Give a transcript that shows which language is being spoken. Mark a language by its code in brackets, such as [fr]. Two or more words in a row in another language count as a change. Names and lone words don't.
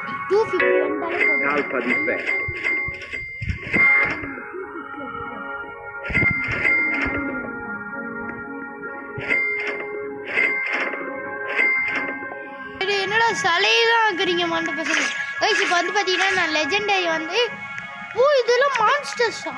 [ta] 250 வந்தாலே போதும். Talpa di ferro. இது என்னடா சிலையெல்லாம் ஆக்குறீங்க மண்ட பசங்க. கைஸ் இப்போ வந்து பார்த்தீங்கன்னா நான் லெஜெண்டரி வந்து இதெல்லாம் மான்ஸ்டர்ஸா?